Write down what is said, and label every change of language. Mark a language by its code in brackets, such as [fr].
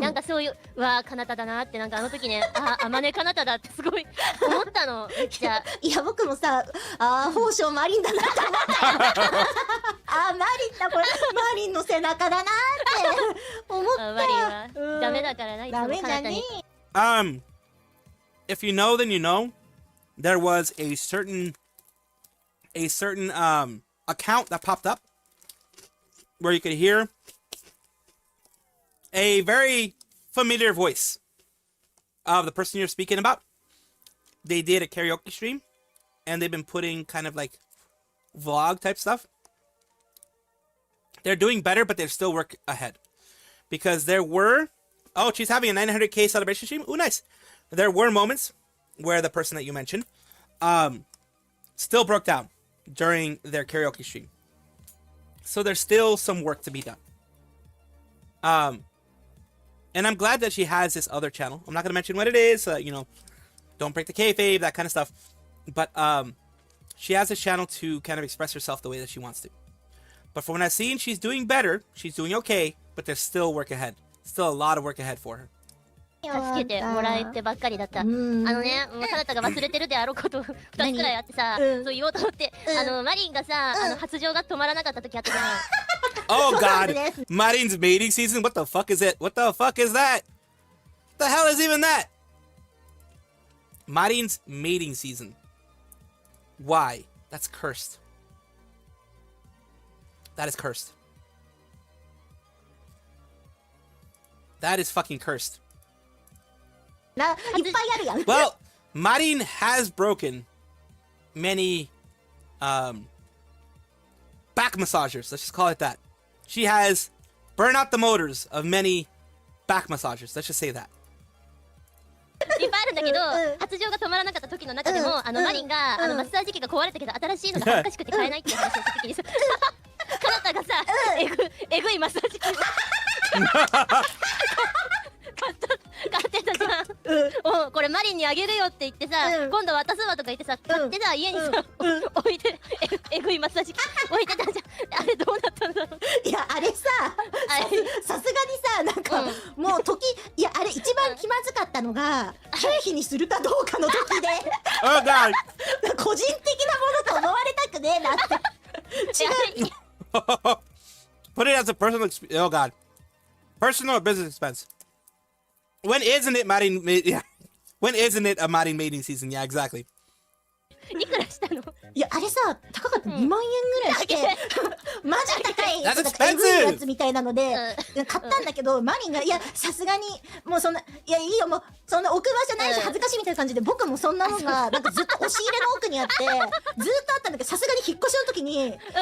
[ja] なんかそういううわーカナタだなってなんかあの時ねあまねカナタだってすごい思ったのめっちゃいや僕もさ宝生マリンだなって思ったよマリンだこれマリンの背中だなって思ったマリンはダメだからないつもダメじゃねカナタに [en] If you know, then you know. There was a certain account that popped up where you could hear a very familiar voice of the person you're speaking about. They did a karaoke stream, and they've been putting kind of like vlog type stuff. They're doing better, but there's still work ahead. Because there were... Oh, she's having a 900k celebration stream? Ooh, nice. There were moments where the person that you mentioned still broke down during their karaoke stream. So there's still some work to be done. And I'm glad that she has this other channel. I'm not going to mention what it is, so that, you know, don't break the kayfabe, that kind of stuff. But she has this channel to kind of express herself the way that she wants to. But from what I've seen, she's doing better. She's doing okay, but there's still work ahead. Still a lot of work ahead for her. [ja] 助けてもらえてばっかりだった。もうカナタが忘れてるであろうこと2つくらいあってさ、そう言おうと思って、マリンがさ、発情が止まらなかった時あったじゃん。 [en] Oh God! Marin's mating season? What the fuck is it? What the fuck is that? What the hell is even that? Marin's mating season. Why? That's cursed. That is cursed. That is fucking cursed. [ja] いっぱいあるやん [en] Well, Marin has broken many back massagers. Let's just call it that. She has burned out the motors of many back massagers. Let's just say that. [ja] いっぱいあるんだけど、発情が止まらなかった時の中でも、マリンがマッサージ機が壊れたけど新しいのが恥ずかしくて買えないっていう話をした時にさ、カナタがさ、えぐいマッサージ機を買ってたじゃん。おこれマリンにあげるよって言ってさ、今度渡すわとか言ってさ、買ってさ家にさ置いてえぐいマッサージ機置いてたじゃん。あれどうなったんだろう。いやあれささすがにさなんか、もういやあれ一番気まずかったのが経費にするかどうかの時で [en] Oh God! [ja] 個人的なものと思われたくねえなって違う [en] Put it as a personal oh God. Personal or business expense. When isn't it Marin? Yeah. When isn't it a Marin mating season? Yeah, exactly. [ja] いくらしたの？いやあれさ高かった、2万円ぐらいしてマジ高いやつ [en] That's [ja] だからエグい [en] expensive! [ja] やつみたいなので、買ったんだけどマリンがいやさすがにもうそんないやいいよもうそんな置く場所ないし恥ずかしいみたいな感じで、僕もそんなのがなんかずっと押し入れの奥にあってずっとあったんだけど、さすがに引っ越しの時に、いや